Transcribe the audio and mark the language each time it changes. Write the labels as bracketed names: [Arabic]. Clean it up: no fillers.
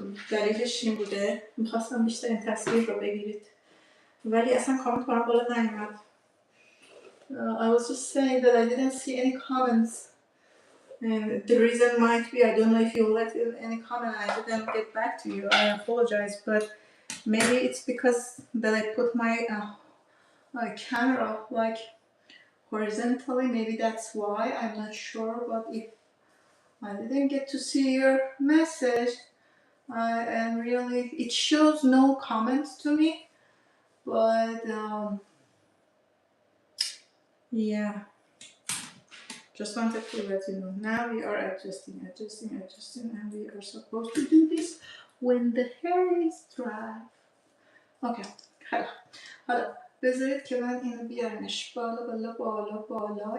[Persian] دلیلش این بوده میخواستم بیشتر این تصویر رو بگیرید ولی اصلا کامنت برام بالا نیومد. [English] I was just saying that I didn't see any comments and the reason might be I don't know if you left any comment and I didn't get back to you. I apologize, but maybe it's because that I put my camera like horizontally, maybe that's why. I'm not sure, but if I didn't get to see your message, I am really, it shows no comments to me, but yeah, just wanted to let you know. Now we are adjusting, and we are supposed to do this when the hair is dry. [Persian] Okay, حالا بذارید که من اینو بیارمش بالا بالا بالا بالا.